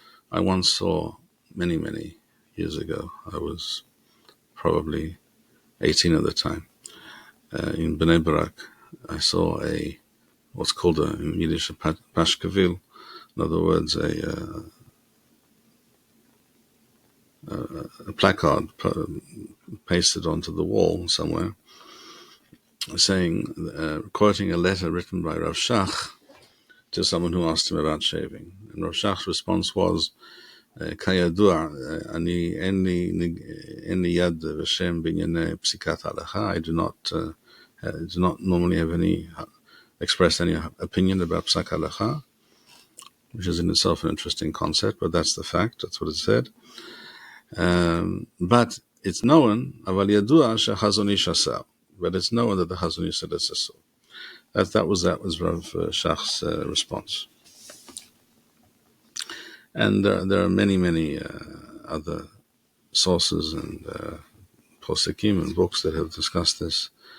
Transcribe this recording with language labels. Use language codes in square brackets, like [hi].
[en] I once saw many, many years ago, I was probably 18 at the time, in Bnei Brak, I saw what's called in Yiddish a pashkavil, in other words, a placard pasted onto the wall somewhere, saying, quoting a letter written by Rav Shach to someone who asked him about shaving. And Rav Shach's response was, [he] כידוע, אין לי יד ושם בענייני פסיקת הלכה. [en] I do not normally have express any opinion about psak halacha, which is in itself an interesting concept, but that's the fact. That's what it said. But it's known, [he] אבל ידוע שהחזון איש עשה. [en] But it's known that the Hazon Ish said it's asur. That was Rav Shach's response. And there are many, many other sources and poskim and books that have discussed this.